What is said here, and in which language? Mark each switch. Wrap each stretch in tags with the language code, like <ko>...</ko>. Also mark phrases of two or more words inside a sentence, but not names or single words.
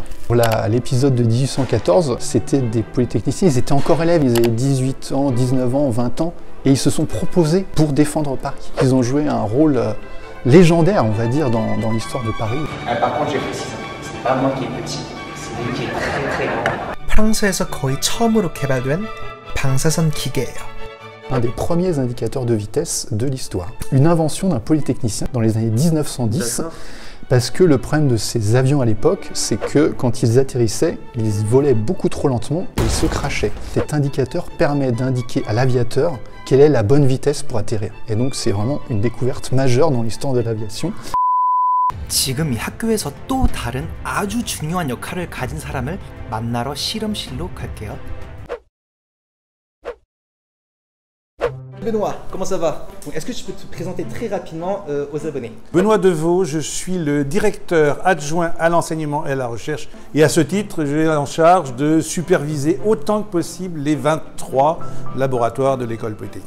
<fr>Pour l'épisode de 1814, c'était des polytechniciens, ils étaient encore élèves, ils avaient 18 ans, 19 ans, 20 ans, et ils se sont proposés pour défendre Paris. Ils ont joué un rôle légendaire, on va dire, dans l'histoire de Paris. Par contre, j'ai précisé, c'est pas moi qui est petit, c'est lui qui est très très grand.</fr> <ko>프랑스에서 거의 처음으로 개발된 방사선 기계예요.</ko> <fr>Un des premiers indicateurs de vitesse de l'histoire. Une invention d'un polytechnicien dans les années 1910, parce que le problème de ces avions à l'époque, c'est que quand ils atterrissaient, ils volaient beaucoup trop lentement et ils se crashaient. Cet indicateur permet d'indiquer à l'aviateur quelle est la bonne vitesse pour atterrir. Et donc c'est vraiment une découverte majeure dans l'histoire de l'aviation.</fr> <ko>지금 이 학교에서 또 다른 아주 중요한 역할을 가진 사람을 만나러 실험실로 갈게요.</ko> <fr>Benoît, comment ça va? Est-ce que tu peux te présenter très rapidement aux abonnés? Benoît Deveau, je suis le directeur adjoint à l'enseignement et à la recherche et à ce titre, j'ai en charge de superviser autant que possible les 23 laboratoires de l'école polytechnique.</fr>